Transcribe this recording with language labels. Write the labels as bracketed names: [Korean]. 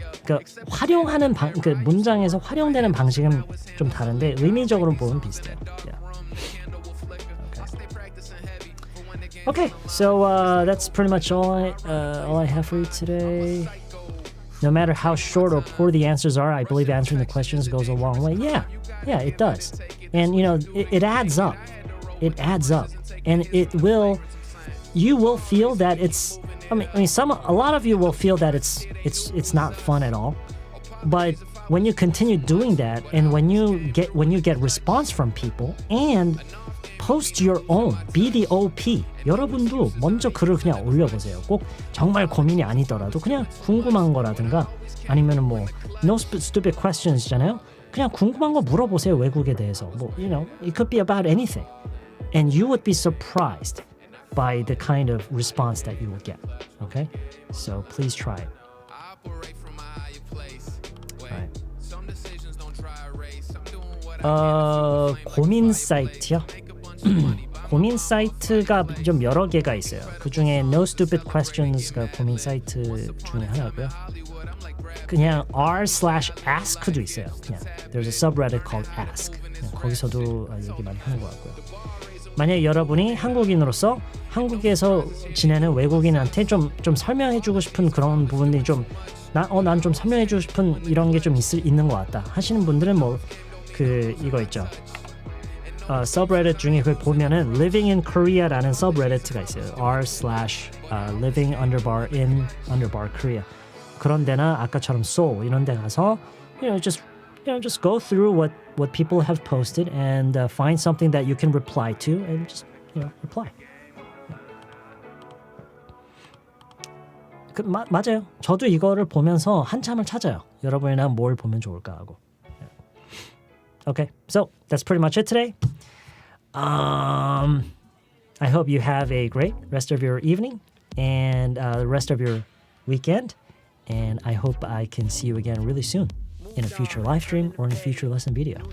[Korean] 그 활용하는 그 문장에서 활용되는 방식은 좀 다른데 의미적으로 보면 비슷해요. [English] Yeah. Okay, so that's pretty much all I have for you today. No matter how short or poor the answers are, I believe answering the questions goes a long way. Yeah, it does. And you know, it adds up. It adds up, and you will feel that it's. I mean, a lot of you will feel that it's not fun at all. But when you continue doing that, and when you get response from people, and post your own BDOP. [Korean] 여러분도 먼저 글을 그냥 올려보세요. 꼭 정말 고민이 아니더라도 그냥 궁금한 거라든가 아니면은 뭐 no stupid questions잖아요. 그냥 궁금한 거 물어보세요. 외국에 대해서. [English] 뭐 you know, it could be about anything, and you would be surprised by the kind of response that you will get. Okay, so please try it. Right. [Korean] 고민 사이트요. 고민 사이트가 좀 여러 개가 있어요. 그 중에 No Stupid Questions가 고민 사이트 중에 하나고요. 그냥 r/ask도 있어요. [English] 그냥 there's a subreddit called ask. [Korean] 거기서도 얘기 많이 하는 것 같고요. 만약에 여러분이 한국인으로서 한국에서 지내는 외국인한테 좀 설명해주고 싶은 그런 부분들이 난 좀 설명해주고 싶은 이런 게 좀 있는 것 같다 하시는 분들은 뭐 이거 있죠. subreddit 중에 그걸 보면은 Living in Korea라는 subreddit가 있어요. [English] r/living_in_Korea. [Korean] 그런 데나 아까처럼 Seoul 이런 데 가서 [English] just go through what people have posted and find something that you can reply to and just reply. [Korean] 맞아요. 저도 이거를 보면서 한참을 찾아요. 여러분이랑 뭘 보면 좋을까 하고. [English] Okay, so that's pretty much it today. I hope you have a great rest of your evening and the rest of your weekend. And I hope I can see you again really soon in a future live stream or in a future lesson video.